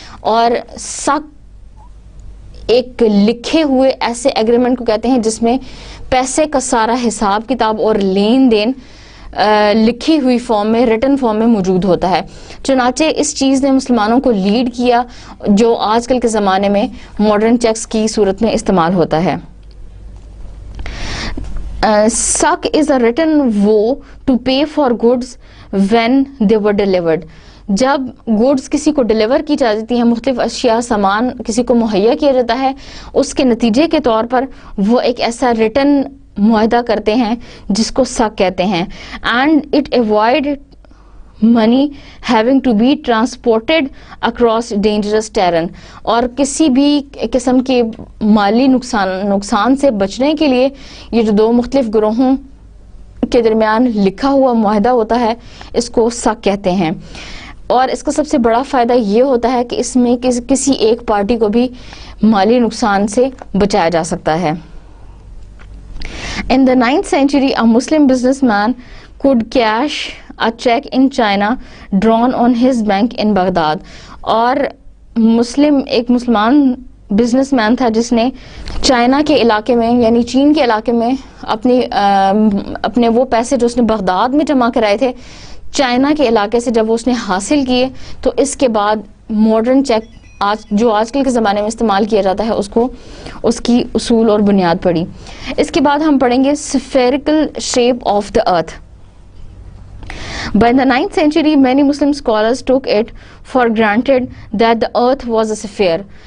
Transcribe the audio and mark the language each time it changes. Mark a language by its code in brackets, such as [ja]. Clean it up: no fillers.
[ur] اور سق ایک لکھے ہوئے ایسے ایگریمنٹ کو کہتے ہیں جس میں پیسے کا سارا حساب کتاب اور لین دین لکھی ہوئی فارم میں ریٹن فارم میں موجود ہوتا ہے. چنانچہ اس چیز نے مسلمانوں کو لیڈ کیا جو آج کل کے زمانے میں ماڈرن چیکس کی صورت میں استعمال ہوتا ہے. [en] Suck is a written vow to pay for goods when they were delivered. [ur] جب گوڈز کسی کو ڈیلیور کی جاتی ہیں مختلف اشیاء سامان کسی کو مہیا کیا جاتا ہے اس کے نتیجے کے طور پر وہ ایک ایسا ریٹن معاہدہ کرتے ہیں جس کو سک کہتے ہیں. [en] And it avoid money having to be transported across dangerous terrain. [ur] اور کسی بھی قسم کے مالی نقصان سے بچنے کے لیے یہ جو 2 مختلف گروہوں کے درمیان لکھا ہوا معاہدہ ہوتا ہے اس کو سک کہتے ہیں. اور اس کا سب سے بڑا فائدہ یہ ہوتا ہے کہ اس میں کسی ایک پارٹی کو بھی مالی نقصان سے بچایا جا سکتا ہے. [en] In the 9th century, a Muslim businessman could cash a check in China drawn on his bank in Baghdad. [ur] اور ایک مسلمان بزنس مین تھا جس نے چائنا کے علاقے میں یعنی چین کے علاقے میں اپنے وہ پیسے جو اس نے بغداد میں جمع کرائے تھے چائنا کے علاقے سے جب وہ اس نے حاصل کیے تو اس کے بعد ماڈرن چیک جو آج کل کے زمانے میں استعمال کیا جاتا ہے اس کی اصول اور بنیاد پڑی. اس کے بعد ہم پڑھیں گے [en] spherical shape of the earth. By the 9th century, many Muslim scholars took it for granted that the earth was a sphere.